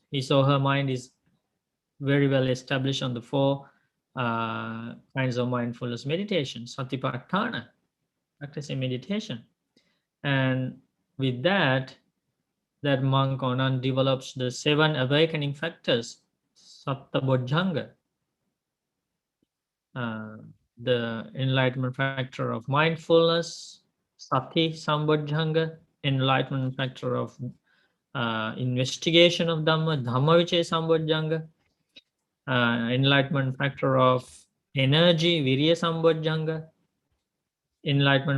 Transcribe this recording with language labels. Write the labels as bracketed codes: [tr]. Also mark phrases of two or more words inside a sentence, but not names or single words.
[en] His or her mind is very well established on the 4 kinds of mindfulness meditation, satipatthana, practicing meditation. And with that monk or nun develops the 7 awakening factors, [pi] satta bodhanga, [en] the enlightenment factor of mindfulness, [pi] sati sambodhanga, [en] enlightenment factor of investigation of Dhamma, [pi] Dhammavichaya sambodhanga, [en] enlightenment factor of energy, [pi] virya sambodhanga, [en] enlightenment